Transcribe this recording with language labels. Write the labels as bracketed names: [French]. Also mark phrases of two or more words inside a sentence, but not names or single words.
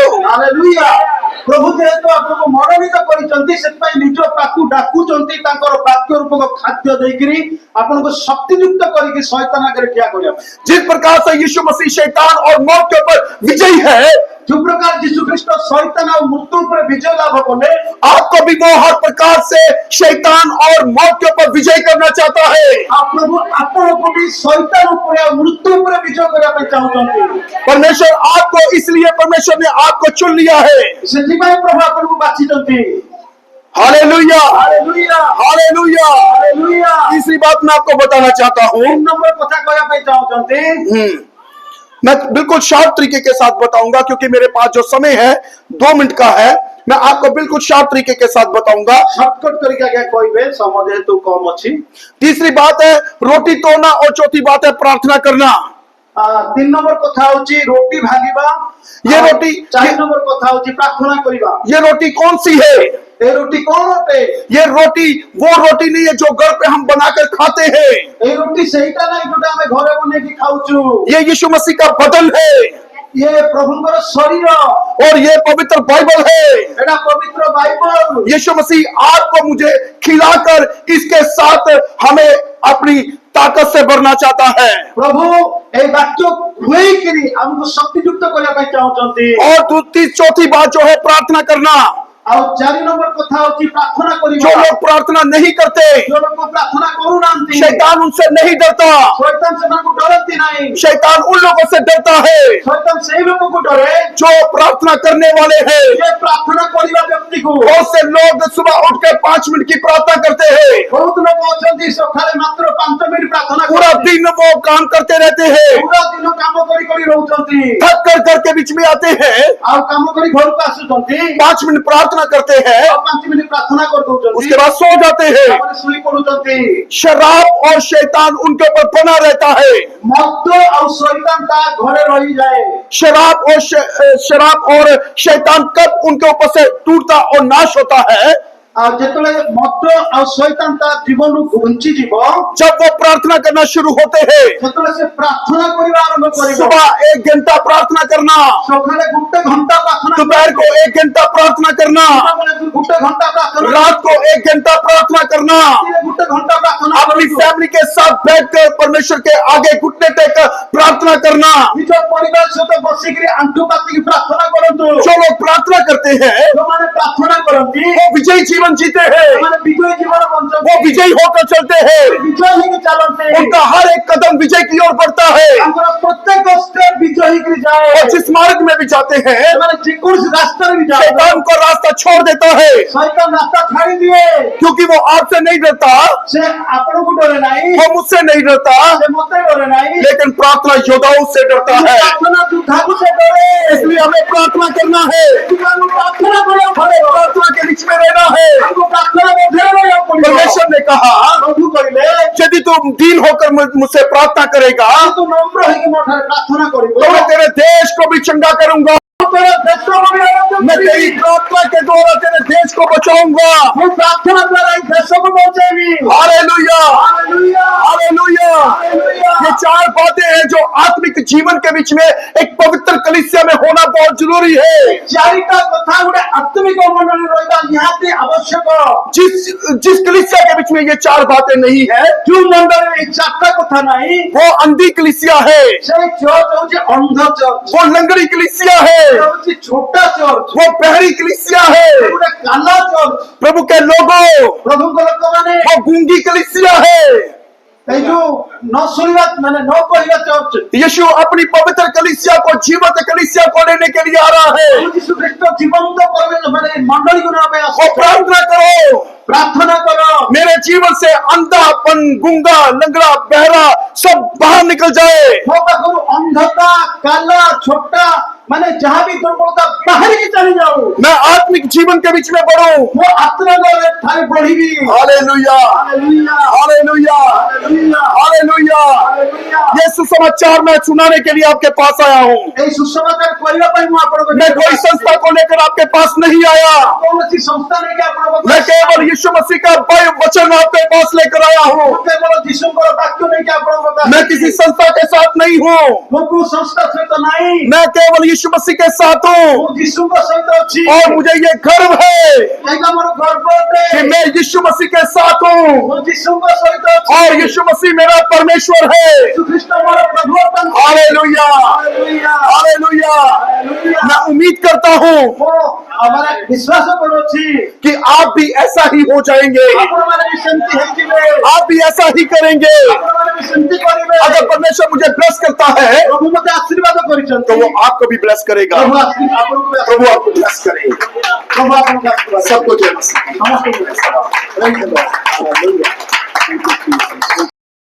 [Odia] ହାଲେଲୁୟା। ପ୍ରଭୁ ଯେହେତୁ ଆପଣଙ୍କୁ ମନୋନୀତ କରିଛନ୍ତି, ସେଥିପାଇଁ ନିଜ ପାଖକୁ ଡାକୁଛନ୍ତି ତାଙ୍କର ବାକ୍ୟ ରୂପକ ଖାଦ୍ୟ ଦେଇକିରି ଆପଣଙ୍କୁ ଶକ୍ତିଯୁକ୍ତ କରିକି ଶୈତାନ ଆଗରେ ଠିଆ କରିବା ପାଇଁ। [Hindi] जिस प्रकार से यीशु मसीह शैतान और मौत के ऊपर विजयी है, [Odia] ଯୋଉ ପ୍ରକାର ଯୀଶୁ ଖ୍ରୀଷ୍ଟ ଶୈତାନ ଆଉ ମୃତ୍ୟୁ ଉପରେ ବିଜୟ ଲାଭ କଲେ, [Hindi] आपको भी वो हर प्रकार से शैतान और मौत के ऊपर विजय करना चाहता है। [Odia] ଆଉ ପ୍ରଭୁ ଆପଣଙ୍କୁ ବି ଶୈତାନ ଉପରେ ଆଉ ମୃତ୍ୟୁ ଉପରେ ବିଜୟ କରିବା ପାଇଁ ଚାହୁଁଛନ୍ତି। [Hindi] परमेश्वर आपको, इसलिए परमेश्वर ने आपको चुन लिया है। [Odia] ସେଥିପାଇଁ ପ୍ରଭୁ ଆପଣଙ୍କୁ ବାଛିଛନ୍ତି। [Hindi] हालेलुया, [Odia] ହାଲେଲୁୟା [Hindi] हालेलुया। [Odia] ହାଲେଲୁୟା। [Hindi] तीसरी बात मैं आपको बताना चाहता हूँ, [Odia] 3 ନମ୍ବର କଥା କହିବା ପାଇଁ ଚାହୁଁଛନ୍ତି। [Hindi] मैं बिल्कुल शार्ट तरीके के साथ बताऊंगा, क्योंकि मेरे पास जो समय है 2 मिनट का है। मैं आपको बिल्कुल शार्ट तरीके के साथ बताऊंगा। [Odia] ସର୍ଟକଟ କରିକି ଆଜ୍ଞା କହିବେ, ସମୟ ଯେହେତୁ କମ ଅଛି। [Hindi] तीसरी बात है रोटी तोड़ना, और चौथी बात है प्रार्थना करना। [Odia] 3 ନମ୍ବର କଥା ହଉଛି ରୋଟି ଭାଙ୍ଗିବା। [Hindi] ये [Odia] ଆଉ ରୋଟି- 4 ନମ୍ବର କଥା ହଉଛି ପ୍ରାର୍ଥନା କରିବା। [Hindi] ये रोटी कौन सी है? [Odia] ଏ ରୋଟି କଣ ଅଟେ? [Hindi] ये रोटी वो रोटी नहीं है जो घर पे हम बनाकर खाते हैं। [Odia] ଏଇ ରୋଟି ସେଇଟା ନାହିଁ ଯୋଉଟା ଆମେ ଘରେ ବନେଇକି ଖାଉଛୁ। [Hindi] ये यीशु मसीह का बदन है, [Odia] ଇଏ ପ୍ରଭୁଙ୍କର ଶରୀର, [Hindi] और ये पवित्र बाइबल है। [Odia] ଏଟା ପବିତ୍ର ବାଇବଲ। [Hindi] यीशु मसीह आपको मुझे खिलाकर इसके साथ हमें अपनी ताकत से भरना चाहता है। [Odia] ପ୍ରଭୁ ଏଇ ବାକ୍ୟ ଖୁଏଇକିରି ଆମକୁ ଶକ୍ତିଯୁକ୍ତ କରିବା ପାଇଁ ଚାହୁଁଛନ୍ତି। [Hindi] और चौथी बात जो है प्रार्थना करना। [Odia] ଆଉ 4 ନମ୍ବର କଥା ହଉଛି ପ୍ରାର୍ଥନା କରିବା। [Hindi] जो लोग प्रार्थना नहीं करते, [Odia] ଯୋଉ ଲୋକ ପ୍ରାର୍ଥନା କରୁନାହାନ୍ତି, [Hindi] शैतान उनसे नहीं डरता। [Odia] ଶୈତାନ ସେମାନଙ୍କୁ ଡରନ୍ତି ନାହିଁ। [Hindi] शैतान उन लोगों से डरता है [Odia] ଶୈତାନ ସେଇ ଲୋକକୁ ଡରେ [Hindi] जो प्रार्थना करने वाले हैं। [Odia] ଯେ ପ୍ରାର୍ଥନା କରିବା ବ୍ୟକ୍ତିକୁ। [Hindi] बहुत से लोग सुबह उठ के 5 मिनट की प्रार्थना करते हैं, [Odia] ବହୁତ ଲୋକ ଅଛନ୍ତି ସକାଳେ ମାତ୍ର 5 ମିନିଟ ପ୍ରାର୍ଥନା [Hindi] पूरा [Odia] କରନ୍ତି। [Hindi] दिन वो काम करते रहते हैं, [Odia] ପୁରା ଦିନ କାମ କରି କରି ରହୁଛନ୍ତି। [Hindi] थक कर घर के बीच में आते हैं, [Odia] ଆଉ କାମ କରି ଘରକୁ ଆସୁଛନ୍ତି, [Hindi] 5 मिनट प्रार्थना करते हैं, [Odia] ଆଉ 5 ମିନିଟ ପ୍ରାର୍ଥନା କରିଦଉଛନ୍ତି, [Hindi] उसके बाद सो जाते हैं। [Odia] ତାପରେ ଶୋଇ ପଡୁଛନ୍ତି। [Hindi] शराब और शैतान उनके ऊपर बना रहता है। [Odia] ମଦ ଆଉ ଶୈତାନ ତା ଘରେ ରହିଯାଏ। [Hindi] शराब और शैतान कब उनके ऊपर से टूटता और नाश होता है? [Odia] ଆଉ ଯେତେବେଳେ ମଦ ଆଉ ଶୈତାନ ତା ଜୀବନରୁ ଘୁଞ୍ଚିଯିବ, [Hindi] जब वो प्रार्थना करना शुरू होते हैं। [Odia] ସେତେବେଳେ ସେ ପ୍ରାର୍ଥନା କରିବା ଆରମ୍ଭ କରିବ। [Hindi] सुबह 1 घंटा प्रार्थना करना, [Odia] ସକାଳେ 1 ଘଣ୍ଟା ପ୍ରାର୍ଥନା, [Hindi] दोपहर को 1 घंटा प्रार्थना करना, [Odia] ସକାଳେ 1 ଘଣ୍ଟା ପ୍ରାର୍ଥନା, [Hindi] रात को 1 घंटा प्रार्थना करना, [Odia] ରାତିରେ 1 ଘଣ୍ଟା ପ୍ରାର୍ଥନା [Hindi] अपनी [Odia] କରିବ। [Hindi] फैमिली के साथ बैठकर परमेश्वर के आगे घुटने टेक प्रार्थना करना। [Odia] ନିଜ ପରିବାର ସହିତ ବସିକିରି ଆଣ୍ଠୁ ପାତିକି ପ୍ରାର୍ଥନା କରନ୍ତୁ। [Hindi] जो लोग प्रार्थना करते हैं [Odia] ଯୋଉମାନେ ପ୍ରାର୍ଥନା କରନ୍ତି [Hindi] वो विजयी जीवन जीते हैं, [Odia] ସେମାନେ ବିଜୟ ଜୀବନ [Hindi] वो [Odia] ବଞ୍ଚନ୍ତି, [Hindi] विजयी होकर चलते हैं, [Odia] ବିଜୟ ହେଇକି ଚାଲନ୍ତି। [Hindi] उनका हर एक कदम विजय की ओर बढ़ता है। [Odia] ତାଙ୍କର ପ୍ରତ୍ୟେକ ଷ୍ଟେପ୍ ବିଜୟ ହେଇକିରି ଯାଏ। [Hindi] और जिस मार्ग में भी जाते हैं [Odia] ସେମାନେ ଯେକୌଣସି ରାସ୍ତାରେ ବି ଯାଆନ୍ତି, [Hindi] शैतान को रास्ता छोड़ देता है, [Odia] ଶୈତାନ ରାସ୍ତା ଛାଡି ଦିଏ। [Hindi] क्योंकि वो आपसे नहीं डरता, [Odia] ସେ ଆପଣଙ୍କୁ ଡରେ ନାହିଁ, [Hindi] वो मुझसे नहीं डरता, [Odia] ସେ ମତେ ଡରେ ନାହିଁ, [Hindi] लेकिन प्रार्थना योद्धाओं से डरता है। [Odia] ପ୍ରାର୍ଥନା ଯୋଦ୍ଧାକୁ ସେ ଡରେ। [Hindi] इसलिए हमें प्रार्थना करना है, [Odia] ସେଥିପାଇଁ ଆମକୁ ପ୍ରାର୍ଥନା କରିବାକୁ ପଡେ। [Hindi] प्रार्थना के बीच में रहना है। [Odia] ଆମକୁ ପ୍ରାର୍ଥନା ମଧ୍ୟରେ ରହିବାକୁ ପଡିବ। [Hindi] परमेश्वर ने कहा, [Odia] ପ୍ରଭୁ କହିଲେ, [Hindi] यदि तुम दीन होकर मुझसे प्रार्थना करेगा [Odia] ତୁ ନମ୍ର ହେଇକି ମୋ ଠାରେ ପ୍ରାର୍ଥନା କରିବୁ, [Hindi] तो मैं तेरे देश को भी चंगा करूंगा। [Odia] ମୁଁ ତୋର ଦେଶ ବଳିବାର [Hindi] मैं तेरी प्रार्थना के द्वारा तेरे देश को बचाऊंगा। [Odia] ମୁଁ ପ୍ରାର୍ଥନା ଦ୍ୱାରା ଏଇ ଦେଶକୁ ବଞ୍ଚେଇବି। [Hindi] हालेलुया, [Odia] ହାଲେଲୁୟା, [Hindi] हालेलुया। [Odia] ହାଲେଲୁୟା। [Hindi] ये चार बातें हैं जो आत्मिक जीवन के बीच में एक पवित्र कलीसिया में होना बहुत जरूरी है। [Odia] ଚାରିଟା କଥା ଗୋଟେ ଆତ୍ମିକ ମଣ୍ଡଳୀ ରହିବା ନିହାତି ଆବଶ୍ୟକ। [Hindi] जिस कलीसिया के बीच में ये चार बातें नहीं है, [Odia] ଯୋଉ ମଣ୍ଡଳୀରେ ଏଇ ଚାରିଟା କଥା ନାହିଁ [Hindi] वो अंधी कलीसिया है, [Odia] ସେଇ ଚର୍ଚ୍ଚ ହଉଛି ଅନ୍ଧ ଚର୍ଚ୍ଚ, [Hindi] वो लंगड़ी कलीसिया है, [Odia] ସେ ହଉଛି ଛୋଟ ଚର୍ଚ୍ଚ, [Hindi] वो बहरी कलीसिया है, [Odia] ଗୋଟେ କାଲା ଚର୍ଚ୍ଚ। [Hindi] प्रभु के लोगों, [Odia] ପ୍ରଭୁଙ୍କ ଲୋକମାନେ [Hindi] वो गूंगी कलीसिया है। [Odia] ଏଇ ଯୋଉ ନ ଶୁଣିବା ମାନେ ନ କହିବା ଚର୍ଚ୍ଚ। [Hindi] यीशु अपनी पवित्र कलीसिया को जीवंत कलीसिया को लेने के लिए आ रहा है। [Odia] ପ୍ରଭୁ ଯୀଶୁ ଖ୍ରୀଷ୍ଟ ଜୀବନ୍ତ ପରିବେଶ ମାନେ ମଣ୍ଡଳୀକୁ ନେବା ପାଇଁ [Hindi] वो [Odia] ଆସୁଛନ୍ତି। [Hindi] प्रार्थना करो, [Odia] ପ୍ରାର୍ଥନା କର [Hindi] मेरे जीवन से अंधापन, गूंगा, लंगड़ा, बहरा सब बाहर निकल जाए। [Odia] ମୋ ପାଖରୁ ଅନ୍ଧତା କାଲା ଛୋଟା ମାନେ ଯାହା ବି ଦୁର୍ବଳତା ବାହାରିକି ଚାଲି ଯାଉ। [Hindi] मैं आत्मिक जीवन के बीच में बढ़ूं। [Odia] ମୋ ଆତ୍ମରେ ଠାରୁ ବଢିବି। [Hindi] हालेलुया, [Odia] ହାଲେଲୁୟା, [Hindi] हालेलुया, [Odia] ହାଲେଲୁୟା, [Hindi] हालेलुया। [Odia] ହାଲେଲୁୟା। [Hindi] ये सुसमाचार मैं सुनाने के लिए आपके पास आया हूँ। [Odia] ଏଇ ସୁସମାଚାର କରିବା ପାଇଁ ମୁଁ ଆପଣଙ୍କ [Hindi] मैं कोई [Odia] ନିକଟକୁ [Hindi] संस्था को लेकर आपके पास नहीं आया। [Odia] କୌଣସି ସଂସ୍ଥା ନେଇକି ଆପଣଙ୍କ [Hindi] मैं [Odia] ପାଖକୁ [Hindi] केवल यीशु मसीह का वचन आपके पास लेकर आया हूँ। [Odia] ମୁଁ କେବଳ ଯୀଶୁଙ୍କର ବାକ୍ୟ ନେଇକି ଆପଣଙ୍କ ପାଖକୁ [Hindi] मैं किसी संस्था के साथ नहीं हूँ, [Odia] ମୁଁ କୋଉ ସଂସ୍ଥା ସହିତ ନାହିଁ। [Hindi] मैं केवल यीशु मसीह के साथ हूँ। [Odia] ମୁଁ ଯୀଶୁଙ୍କ ସହିତ ଅଛି। [Hindi] और मुझे ये गर्व है [Odia] ଏଇଟା ମୋର ଗର୍ବ ଅଟେ। [Hindi] कि मैं यीशु मसीह के साथ हूँ [Odia] ମୁଁ ଯୀଶୁଙ୍କ ସହିତ ଅଛି। [Hindi] और यीशु मसीह मेरा परमेश्वर है। [Odia] ଯୀଶୁ ଖ୍ରୀଷ୍ଟ ମୋର ପ୍ରଭୁ ଅଟନ୍ତି। [Hindi] हालेलुया, [Odia] ହାଲେଲୁୟା, [Hindi] हालेलुया। [Odia] ହାଲେଲୁୟା। [Hindi] मैं उम्मीद करता हूँ [Odia] ମୁଁ ମାନେ ବିଶ୍ୱାସ କରୁଅଛି [Hindi] कि आप भी ऐसा ही हो जाएंगे, [Odia] ଆପଣମାନେ ବି ସେମିତି ହେଇଯିବେ। [Hindi] आप भी ऐसा ही करेंगे। [Odia] ଆପଣମାନେ ବି ସେମିତି କରିବେ। [Hindi] अगर परमेश्वर मुझे ब्लेस करता है [Odia] ପ୍ରଭୁ ମୋତେ ଆଶୀର୍ବାଦ କରିଛନ୍ତି। [Hindi] तो वो आपको भी ब्लेस करेगा। [Odia] ପ୍ରଭୁ ଆପଣଙ୍କୁ ବି [Hindi] प्रभु आपको ब्लेस करे। [Odia] ପ୍ରଭୁ ଆପଣଙ୍କୁ ଆଶୀର୍ବାଦ [Hindi] सबको जय मसीह। [Odia] ସମସ୍ତଙ୍କୁ